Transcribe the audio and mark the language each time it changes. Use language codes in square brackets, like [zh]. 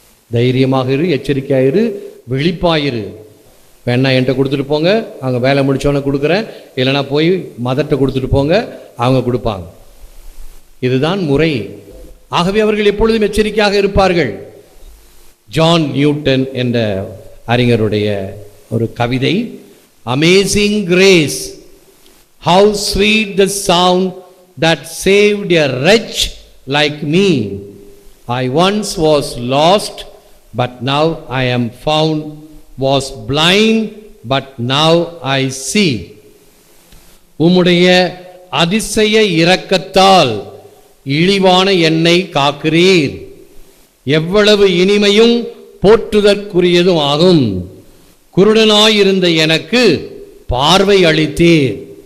[ta] தைரியமாக இரு, எச்சரிக்கையாயிரு, விழிப்பாயிரு. வேணா என்கிட்ட கொடுத்துட்டு போங்க, அவங்க வேலை முடிச்சோன்னே கொடுக்குறேன், இல்லைனா போய் மதர்கிட்ட கொடுத்துட்டு போங்க, அவங்க கொடுப்பாங்க. இதுதான் முறை. ஆகவே அவர்கள் எப்பொழுதும் எச்சரிக்கையாக இருப்பார்கள். ஜான் நியூட்டன் என்ற அறிஞருடைய ஒரு கவிதை, amazing grace, [en] how sweet the sound that saved a wretch like me. I once was lost, but now I am found, was blind, but now I see. [ta] உம்முடைய அதிசய இரக்கத்தால் இழிவான என்னை காக்கிறீர். எவ்வளவு இனிமையும் போற்றுதற்குரியதும் ஆகும். குருடனாயிருந்த எனக்கு பார்வை அளித்தீர்.